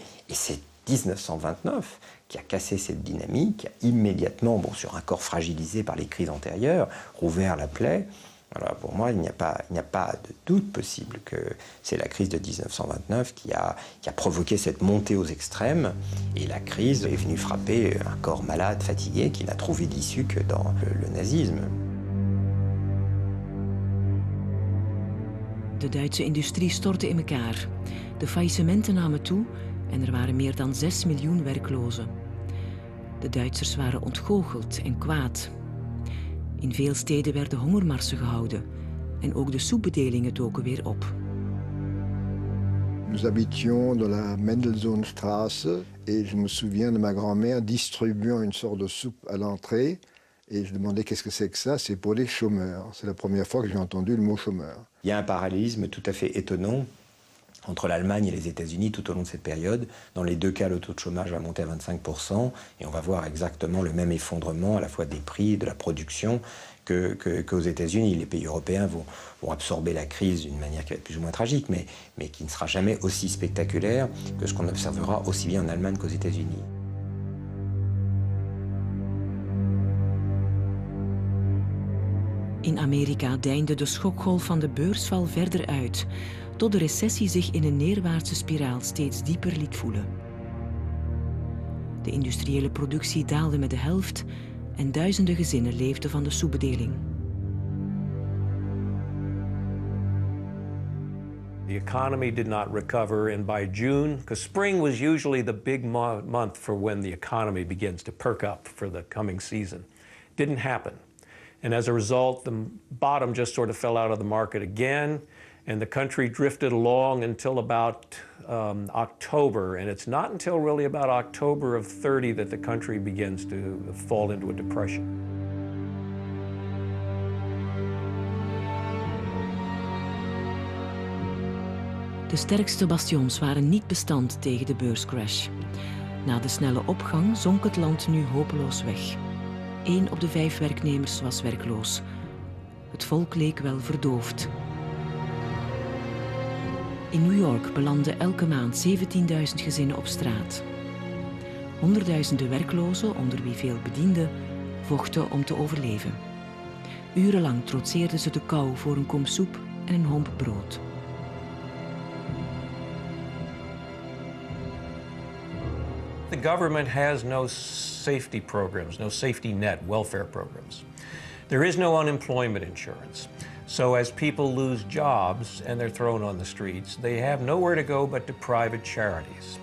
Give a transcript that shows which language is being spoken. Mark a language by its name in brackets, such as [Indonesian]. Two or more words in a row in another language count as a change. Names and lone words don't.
[French] Et c'est 1929 qui a cassé cette dynamique, qui a immédiatement, sur un corps fragilisé par les crises antérieures, rouvert la plaie Alors pour moi, il n'y a pas de doute possible que c'est la crise de 1929 qui a provoqué cette montée aux extrêmes, et la crise est venue frapper un corps malade, fatigué, qui n'a trouvé d'issue que dans le nazisme. [Dutch] De Duitse industrie stortte in elkaar. De faillissementen namen toe en er waren meer dan 6 miljoen werklozen. De Duitsers waren ontgoocheld en kwaad. In veel steden werden hongermarsen gehouden en ook de soepbedelingen doken weer op. [French] Nous habitions dans la Mendelssohnstraße et je me souviens de ma grand-mère distribuant une sorte de soupe à l'entrée et je demandais qu'est-ce que c'est que ça? C'est pour les chômeurs. C'est la première fois que j'ai entendu le mot chômeur. Il y a un parallélisme tout à fait étonnant entre l'Allemagne et les États-Unis tout au long de cette période. Dans les deux cas, le taux de chômage va monter à 25% et on va voir exactement le même effondrement à la fois des prix, de la production qu'aux États-Unis. Les pays européens vont absorber la crise d'une manière qui va être plus ou moins tragique, mais qui ne sera jamais aussi spectaculaire que ce qu'on observera aussi bien en Allemagne qu'aux États-Unis. [Dutch] In Amerika deinde de schokgolf van de beursval verder uit, tot de recessie zich in een neerwaartse spiraal steeds dieper liet voelen. De industriële productie daalde met de helft en duizenden gezinnen leefden van de soepbedeling. [English] The economy did not recover, and by June, because spring was usually the big month for when the economy begins to perk up for the coming season, didn't happen. And as a result, the bottom just sort of fell out of the market again, and the country drifted along until about October. And it's not until really about October of 30 that the country begins to fall into a depression. [Dutch] De sterkste bastions waren niet bestand tegen de beurscrash. Na de snelle opgang zonk het land nu hopeloos weg. 1 op de 5 werknemers was werkloos. Het volk leek wel verdoofd. In New York belanden elke maand 17.000 gezinnen op straat. Honderdduizenden werklozen, onder wie veel bedienden, vochten om te overleven. Urenlang trotseerden ze de kou voor een kom soep en een homp brood. [English] The government has no safety programs, no safety net welfare programs. There is no unemployment insurance. So as people lose jobs and they're thrown on the streets, they have nowhere to go but to private charities.